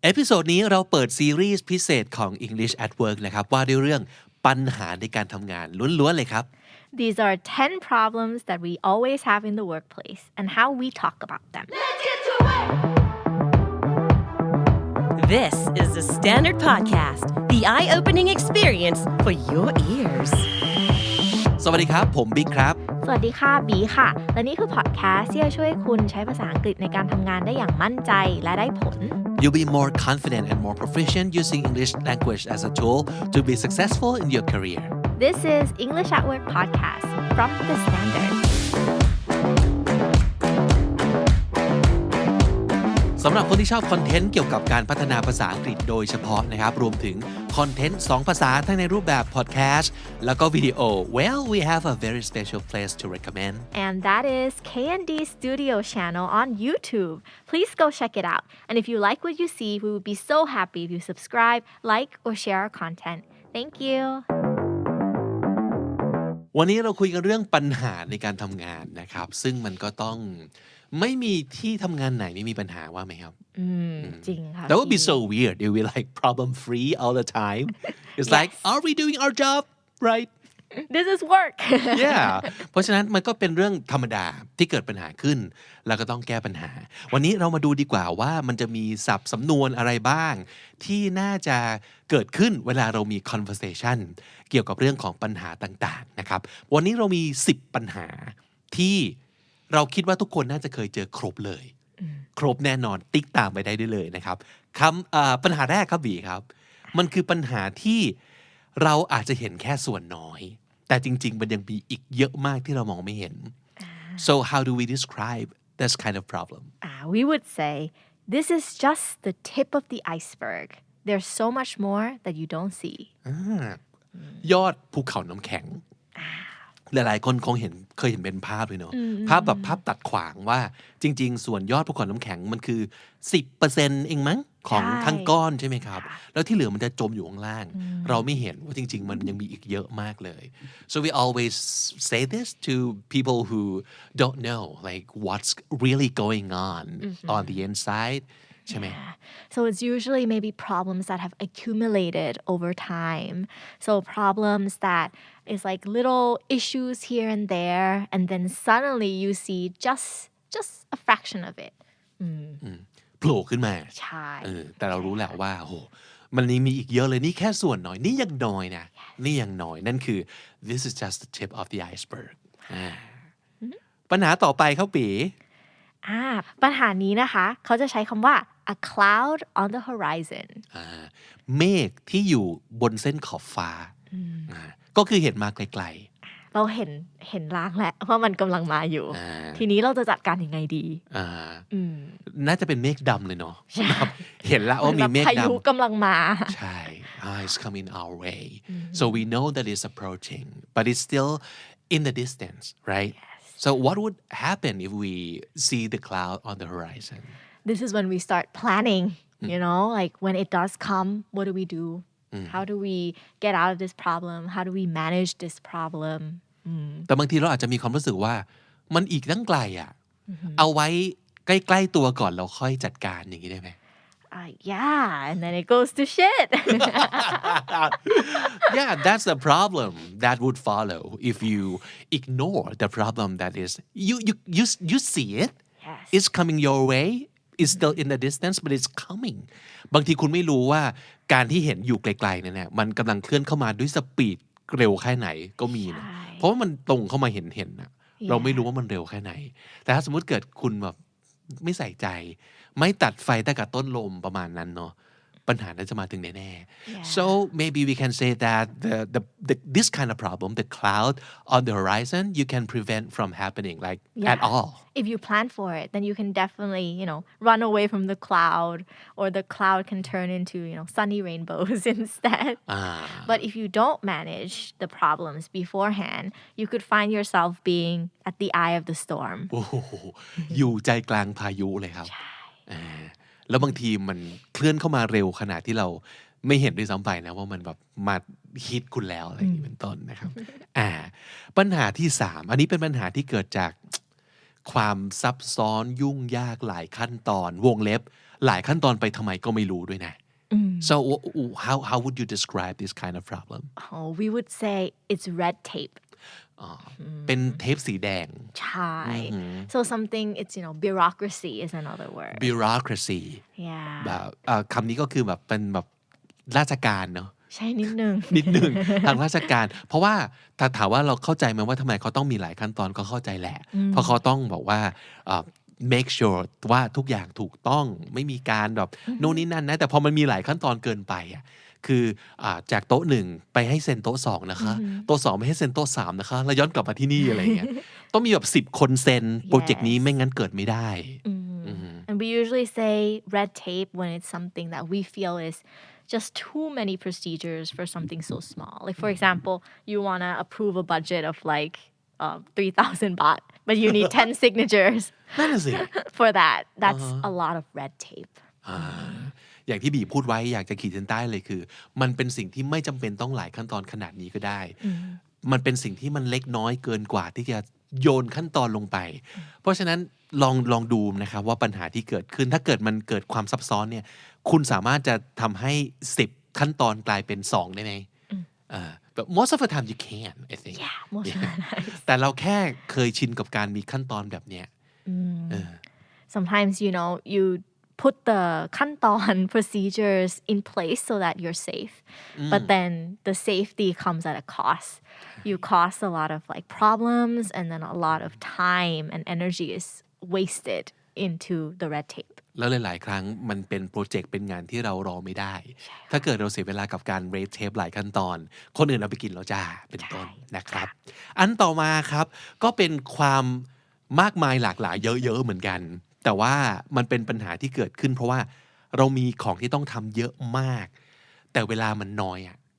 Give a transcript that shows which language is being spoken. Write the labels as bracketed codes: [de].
[th] เอพิโซดนี้เราเปิดซีรีส์พิเศษของ English at Work นะครับว่าด้วยเรื่องปัญหาในการทำงานล้วนๆเลยครับ [en] These are 10 problems that we always have in the workplace and how we talk about them. Let's get to work! This is the Standard Podcast, the eye-opening experience for your ears. [th] สวัสดีครับผมบิ๊กครับ สวัสดีค่ะบีค่ะและนี่คือพอดแคสต์ที่จะช่วยคุณใช้ภาษาอังกฤษในการทำงานได้อย่างมั่นใจและได้ผล [en] You'll be more confident and more proficient using English language as a tool to be successful in your career. This is English at Work podcast from the Standard [th] สำหรับคนที่ชอบคอนเทนต์เกี่ยวกับการพัฒนาภาษาอังกฤษโดยเฉพาะนะครับรวมถึงคอนเทนต์2ภาษาทั้งในรูปแบบพอดแคสต์แล้วก็วิดีโอ [en] Well we have a very special place to recommend and that is K&D Studio channel on YouTube. Please go check it out. And if you like what you see, we would be so happy if you subscribe, like, or share our content. Thank you. [th] วันนี้เราคุยกันเรื่องปัญหาในการทำงานนะครับซึ่งมันก็ต้องไม่มีที่ทำงานไหนไม่มีปัญหาว่าไหมครับ จริงค่ะ [en] That would be so weird if we like problem free all the time It's like are we doing our job right This is work [th] Yeah เพราะฉะนั้นมันก็เป็นเรื่องธรรมดาที่เกิดปัญหาขึ้นแล้วก็ต้องแก้ปัญหาวันนี้เรามาดูดีกว่าว่ามันจะมีศัพท์สำนวนอะไรบ้างที่น่าจะเกิดขึ้นเวลาเรามี conversation เกี่ยวกับเรื่องของปัญหาต่างๆนะครับวันนี้เรามี10ปัญหาที่เราคิดว่าทุกคนน่าจะเคยเจอครบเลยครบแน่นอนติ๊กตามไปได้เลยนะครับ ปัญหาแรกครับบีครับมันคือปัญหาที่เราอาจจะเห็นแค่ส่วนน้อยแต่จริงๆมันยังมีอีกเยอะมากที่เรามองไม่เห็น [en] So how do we describe this kind of problem? We would say this is just the tip of the iceberg. There's so much more that you don't see. [th] ยอดภูเขาน้ำแข็งหลายๆคนคงเคยเห็นเป็นภาพเลยเนาะภาพแบบภาพตัดขวางว่าจริงๆส่วนยอดภูเขาน้ำแข็งมันคือ 10% เองมั้งของทั้งก้อนใช่ไหมครับแล้วที่เหลือมันจะจมอยู่ข้างล่างเราไม่เห็นว่าจริงๆมันยังมีอีกเยอะมากเลย [en] so we always say this to people who don't know like what's really going on the inside [th] ใช่ไหม [en] So it's usually maybe problems that have accumulated over time. So problems that is like little issues here and there, and then suddenly you see just a fraction of it. [th] โผล่ขึ้นมา ใช่ แต่เรารู้แล้วว่าโหมันมีอีกเยอะเลยนี่แค่ส่วนน้อยนี่ยังน้อยนะนี่ยังน้อยนั่นคือ [en] this is just the tip of the iceberg [th] ปัญหาต่อไปครับปี ปัญหานี้นะคะเขาจะใช้คำว่า [en] a cloud on the horizon [th] เมฆที่อยู่บนเส้นขอบฟ้าก็คือเห็นมาไกล ๆเราเห็นลางแล้วว่ามันกำลังมาอยู่ทีนี้เราจะจัดการยังไงดี น่าจะเป็นเมฆดำเลยเนาะเห็นแล้วว่ามีเมฆดำ พายุกำลังมา [en] ใช่ it's coming our way so we know that it's approaching but it's still in the distance right So what would happen if we see the cloud on the horizon? This is when we start planning, you know, like when it does come, what do we do? How do we get out of this problem? How do we manage this problem? [th] แต่บางทีเราอาจจะมีความรู้สึกว่ามันอีกตั้งไกลอ่ะเอาไว้ใกล้ๆตัวก่อนเราค่อยจัดการอย่างนี้ได้ไหม [en] Yeah, and then it goes to shit. Yeah, that's the problem that would follow if you ignore the problem that is you see it. Yes. It's coming your way. It's still in the distance, but it's coming. [th] บางทีคุณไม่รู้ว่าการที่เห็นอยู่ไกลๆนั่นแหละมันกำลังเคลื่อนเข้ามาด้วยสปีดเร็วแค่ไหนก็มีนะเพราะว่ามันตรงเข้ามาเห็นนะเราไม่รู้ว่ามันเร็วแค่ไหนแต่ถ้าสมมุติเกิดคุณแบบไม่ใส่ใจไม่ตัดไฟตั้งแต่ต้นลมประมาณนั้นเนาะปัญหาน่าจะมาถึงแน่ๆ [en] so maybe we can say that this kind of problem the cloud on the horizon you can prevent from happening like at all if you plan for it then you can definitely run away from the cloud or the cloud can turn into sunny rainbows instead but if you don't manage the problems beforehand you could find yourself being at the eye of the storm [th] โอ้โหอยู่ใจกลางพายุเลยครับแล้วบางทีมันเคลื่อนเข้ามาเร็วขนาดที่เราไม่เห็นด้วยซ้ำไปนะว่ามันแบบมาฮิตคุณแล้วอะไรอย่างนี้เป็นต้นนะครับปัญหาที่3อันนี้เป็นปัญหาที่เกิดจากความซับซ้อนยุ่งยากหลายขั้นตอนวงเล็บ หลายขั้นตอนไปทำไมก็ไม่รู้ด้วยนะ [en] so how would you describe this kind of problem Oh, we would say it's red tape. [th] เป็นเทปสีแดง [en] ใช่ So something it's bureaucracy is another word. bureaucracy Yeah. [th] แบบคำนี้ก็คือแบบเป็นแบบราชการเนาะ ใช่นิดนึง นิดหนึ่ง ทางราชการ เพราะว่าถ้าถามว่าเราเข้าใจไหมว่าทำไมเขาต้องมีหลายขั้นตอนก็เข้าใจแหละ เพราะเขาต้องบอกว่าmake sure ว่าทุกอย่างถูกต้องไม่มีการแบบโน่นนี่นั่นนะแต่พอมันมีหลายขั้นตอนเกินไปอ่ะคือจากโต๊ะหนึ่งไปให้เซ็นโต๊ะสองนะคะโต๊ะสองไม่ให้เซ็นโต๊ะสามนะคะแล้วย้อนกลับมาที่นี่อะไรเงี้ยต้องมีแบบ10 คนเซ็นโปรเจกต์นี้ไม่งั้นเกิดไม่ได้ [en] And we usually say red tape when it's something that we feel is just too many procedures for something so small. Like for example, you want to approve a budget of like 3,000 baht, but you need 10 signatures [th] นั่นน่ะสิ [en] for that. That's a lot of red tape. [th] อย่างที่บีพูดไว้อยากจะขีดเส้นใต้เลยคือมันเป็นสิ่งที่ไม่จำเป็นต้องหลายขั้นตอนขนาดนี้ก็ได้ มันเป็นสิ่งที่มันเล็กน้อยเกินกว่าที่จะโยนขั้นตอนลงไป เพราะฉะนั้นลองดูนะครับว่าปัญหาที่เกิดขึ้นถ้าเกิดมันเกิดความซับซ้อนเนี่ยคุณสามารถจะทำให้10 ขั้นตอนกลายเป็น2ได้ไหม [en] but most of the time you can I think Yeah, most of the time. [th] แต่เราแค่เคยชินกับการมีขั้นตอนแบบเนี้ย [en] Sometimes you put the ขั้นตอน procedures in place so that you're safe, but then the safety comes at a cost. You cause a lot of like problems, and then a lot of time and energy is wasted into the red tape. [th] แล้วหลายๆครั้งมันเป็นโปรเจกต์เป็นงานที่เรารอไม่ได้ ถ้าเกิดเราเสียเวลากับการเรทเทปหลายขั้นตอน คนอื่นเอาไปกินแล้วจ้าเป็นต้นนะครับ อันต่อมาครับก็เป็นความมากมายหลากหลายเยอะๆเหมือนกัน แต่ว่ามันเป็นปัญหาที่เกิดขึ้นเพราะว่าเรามีของที่ต้องทำเยอะมาก แต่เวลามันน้อยอ่ะ